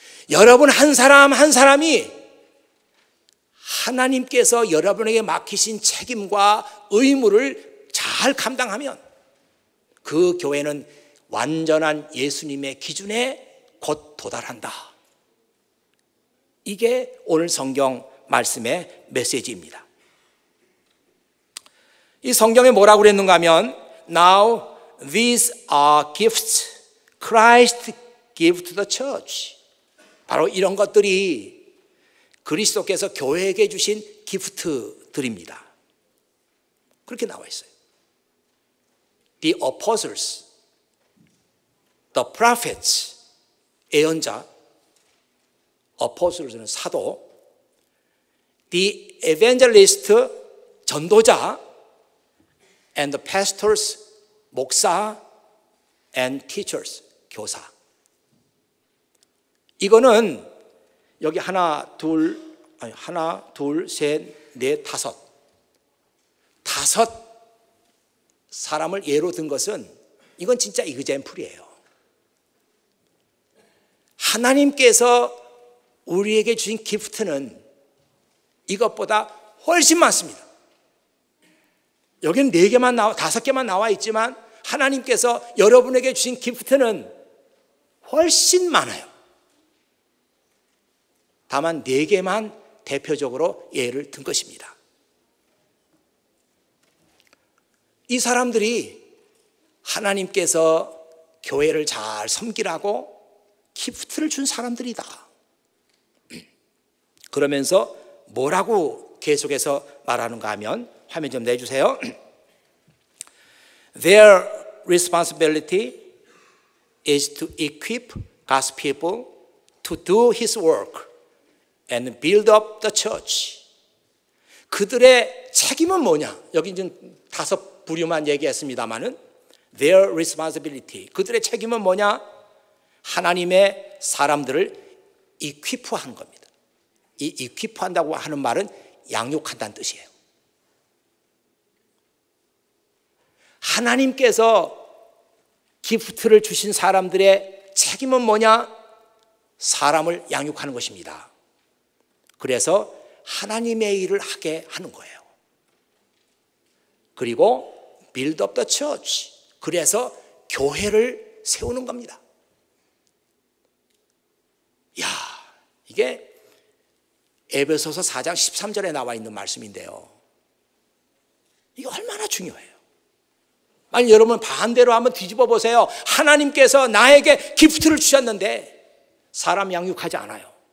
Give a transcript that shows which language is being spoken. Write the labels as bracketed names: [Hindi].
[Korean] 여러분 한 사람 한 사람이 하나님께서 여러분에게 맡기신 책임과 의무를 잘 감당하면 그 교회는 완전한 예수님의 기준에 곧 도달한다. 이게 오늘 성경 말씀의 메시지입니다. 이 성경에 뭐라고 그랬는가 하면 [English] Now these are gifts Christ gave to the church. [Korean] 바로 이런 것들이 그리스도께서 교회에게 주신 기프트들입니다. 그렇게 나와 있어요. [English] The apostles, the prophets, [Korean] 예언자, [English] apostles는 [Korean] 사도, [English] the evangelist, [Korean] 전도자, [English] and the pastors, [Korean] 목사, [English] and teachers, [Korean] 교사. 이거는 여기 하나, 둘, 셋, 넷, 다섯 사람을 예로 든 것은 이건 진짜 이그젬플이에요. 하나님께서 우리에게 주신 기프트는 이것보다 훨씬 많습니다. 여기는 4개만 5개만 나와 있지만 하나님께서 여러분에게 주신 기프트는 훨씬 많아요. 다만 4개만 대표적으로 예를 든 것입니다. 이 사람들이 하나님께서 교회를 잘 섬기라고 기프트를 준 사람들이다. 그러면서 뭐라고 계속해서 말하는가 하면 화면 좀 내주세요. [English] Their responsibility is to equip God's people to do His work and build up the church. [Korean] 그들의 책임은 뭐냐? 여기 지금 5 부류만 얘기했습니다마는 [English] their responsibility. [Korean] 그들의 책임은 뭐냐? 하나님의 사람들을 equip하는 겁니다. 이 equip한다고 하는 말은 양육한다는 뜻이에요. 하나님께서 기프트를 주신 사람들의 책임은 뭐냐? 사람을 양육하는 것입니다. 그래서 하나님의 일을 하게 하는 거예요. 그리고 [English] build up the church. [Korean] 그래서 교회를 세우는 겁니다. 이게 에베소서 4장 13절에 나와 있는 말씀인데요. 이게 얼마나 중요해요. 아니 여러분 반대로 한번 뒤집어 보세요. 하나님께서 나에게 기프트를 주셨는데 사람 양육하지 않아요.